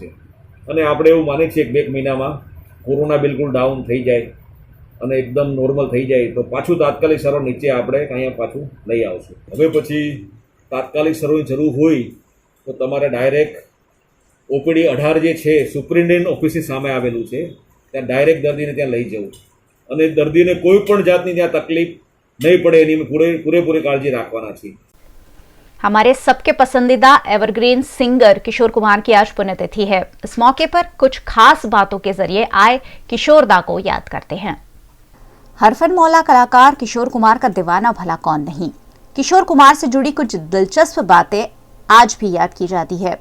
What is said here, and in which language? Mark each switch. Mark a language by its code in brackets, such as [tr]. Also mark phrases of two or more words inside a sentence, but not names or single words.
[gu] અને આપણે એવું માનીએ છીએ કે 2 મહિનામાં કોરોના બિલકુલ ડાઉન થઈ જાય અને એકદમ નોર્મલ થઈ જાય તો પાછું તાત્કાલિક સારવાર નીચે આપણે અહીંયા પાછું લઈ આવશું. હવે પછી તાત્કાલિક સારવારની જરૂર હોય તો તમારે ડાયરેક્ટ OPD 18 જે છે સુપ્રિન્ટેન્ડન્ટ ઓફિસની સામે આવેલું છે, ત્યાં ડાયરેક્ટ દર્દીને ત્યાં લઈ જવું અને દર્દીને કોઈ પણ જાતની ત્યાં તકલીફ નહીં પડે એની પૂરેપૂરી કાળજી રાખવાના છે। [hi] हमारे सबके पसंदीदा एवरग्रीन सिंगर किशोर कुमार की आज पुण्यतिथि है। इस मौके पर कुछ खास बातों के जरिए आए किशोरदा को याद करते हैं। हरफन मौला कलाकार किशोर कुमार का दीवाना भला कौन नहीं। किशोर कुमार से जुड़ी कुछ दिलचस्प बातें आज भी याद की जाती है।